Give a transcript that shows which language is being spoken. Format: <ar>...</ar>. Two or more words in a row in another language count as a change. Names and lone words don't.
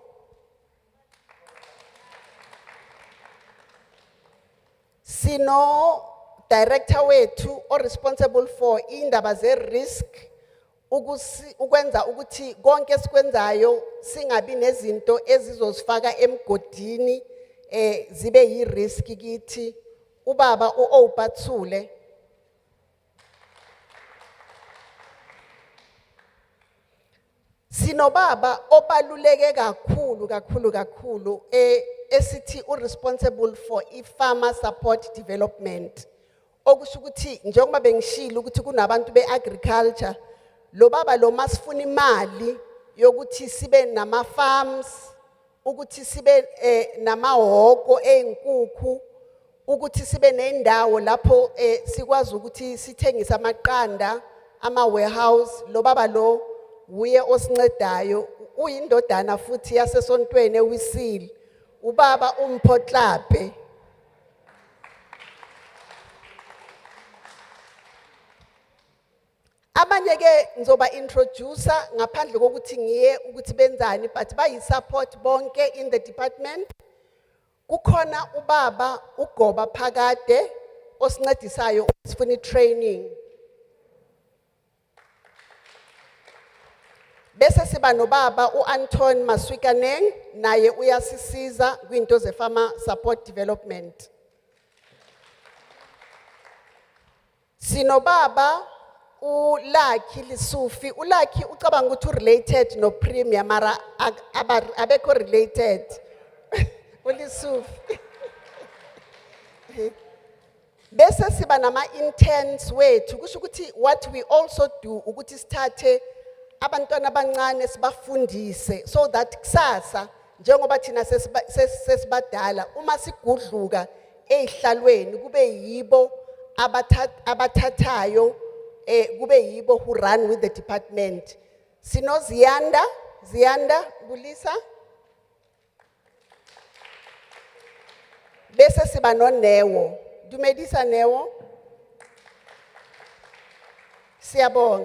<zu>Sino director wethu</zu> <en>or responsible for</en> <zu>indaba ze-risk, ukwenza ukuthi konke sikwenzayo singabi nezinto ezizosifaka emgodini zibe yi-risk kithi, ubaba uObathule. Sino baba obaluleke kakhulu esithi</zu> <en>responsible for farmer support development.</en> <zu>Okusho ukuthi njengoba bengishilo ukuthi kunabantu beagriculture, lo baba lo masifuna imali yokuthi sibe nama farms, ukuthi sibe namahhoko einkukhu, ukuthi sibe nendawo lapho sikwazi ukuthi sithengise amaqanda, ama-warehouse. Lo baba lo uye osincedayo. Uyindodana futhi yasesontweni eWisile, ubaba uMphotlaphe. Abanye ke ngizoba introducer ngaphandle kokuthi ngiye ukuthi benzani, but bayi support bonke</zu> <en>in the department.</en> <zu>Kukhona ubaba uGoba Phakade osincedisayo usifuna training. Bese siba nobaba uAnton Maswikaneng naye uyasisiza kwinto ze-</zu> <en>farmer support development.</en> <zu>Sinobaba uLucky Lisufi, uLucky ucabanga ukuthi related no Premier mara abekho related. uLisufi. Bese siba nama interns wethu kusho ukuthi</zu> <en>what we also do</en> <zu>ukuthi sithathe abantwana abancane sibafundise</zu> <en>so that</en> <zu>kusasa njengoba thina sesibadala uma sigudluka ehlalweni kube yibo abathathayo kube yibo</zu> <en>who run with the department.</en> <zu>Sino Ziyanda Bulisa. Bese siba no Newo. Dumedisa Newo. Siyabonga.</zu>